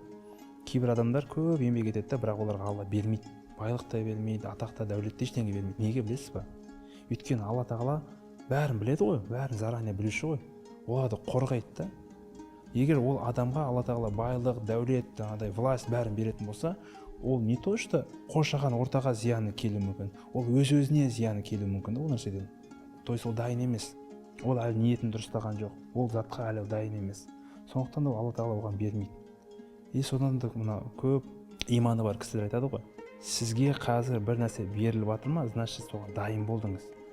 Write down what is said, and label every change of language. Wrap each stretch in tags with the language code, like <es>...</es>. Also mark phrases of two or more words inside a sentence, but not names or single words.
<kk>Кейбір адамдар көп еңбек етеді да, бірақ оларға Алла бермейді. Байлық та бермейді, атақ та, дәулет те ештеңе бермейді. Неге білесіз ба? Өйткені Алла тағала бәрін біледі ғой, бәрін заранее білуші ғой. Оларды қорғайды да. Егер ол адамға Алла тағала байлық, дәулет, жаңағыдай власть бәрін беретін болса, ол</kk> <ru>не то что</ru> <kk>қоршаған ортаға зияны келуі мүмкін, ол өз-өзіне зияны келуі мүмкін да ол нәрседен.</kk> <ru>То есть</ru> <kk>ол дайын емес. Ол әлі ниетін дұрыстаған жоқ. Ол затқа әлі дайын емес. Сондықтан да Алла тағала оған бермейді. И содан да мына көп иманы бар кісілер айтады ғой, сізге қазір бір нәрсе беріліп жатыр ма, значит соған дайын болдыңыз.</kk>